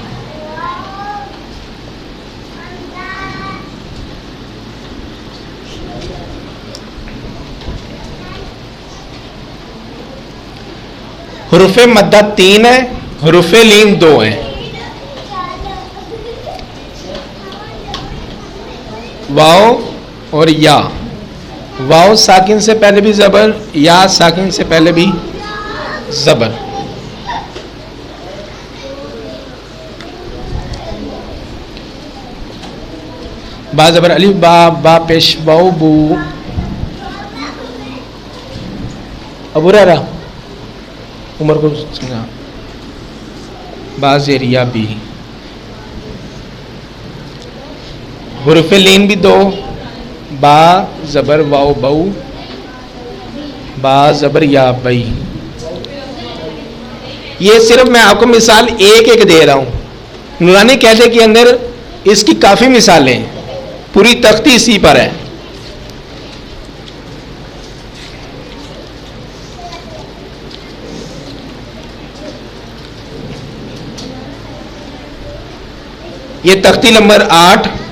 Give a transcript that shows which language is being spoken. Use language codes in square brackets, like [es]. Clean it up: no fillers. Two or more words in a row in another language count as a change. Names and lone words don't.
[ur] حروف مدہ 3 ہے, حروف لین 2 ہیں. واو اور یا. واو ساکن سے پہلے بھی زبر, یا ساکن سے پہلے بھی زبر. با زبر الف با, با پیش باو بو. ابو رہا عمر کو سمجھا. با زیر یا بی. حروف لین بھی 2, با زبر واو بو, با زبر یا بئی. یہ صرف میں آپ کو مثال ایک ایک دے رہا ہوں. نورانی قاعدے کے اندر اس کی کافی مثالیں ہیں, پوری تختی اسی پر ہے. یہ تختی نمبر 8.